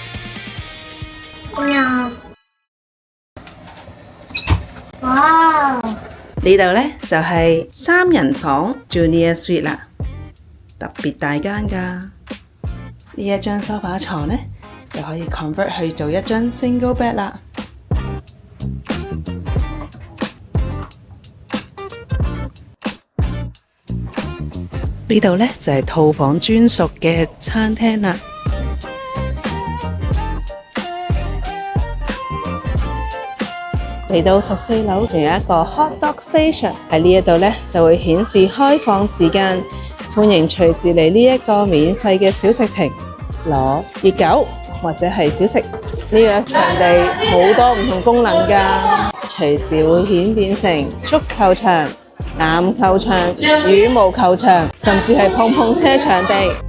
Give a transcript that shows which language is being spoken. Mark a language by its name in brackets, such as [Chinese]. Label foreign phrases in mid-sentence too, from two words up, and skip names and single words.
[Cantonese] 哇！呢度呢就係三人房 [English] Junior Suite [Cantonese] 啦，特別大間㗎。呢一張梳化床呢就可以 convert 去做一張 [English] single bed [Cantonese] 啦。呢度呢就係套房專屬嘅餐廳啦。嚟到14樓，仲有一個 [English] hot dog station， [Cantonese] 喺呢一度呢就會顯示開放時間，歡迎隨時嚟呢一個免費嘅小食亭攞熱狗或者係小食。呢個場地好多唔同功能㗎，隨時會演變成足球場、籃球場、羽毛球場，甚至係碰碰車場地。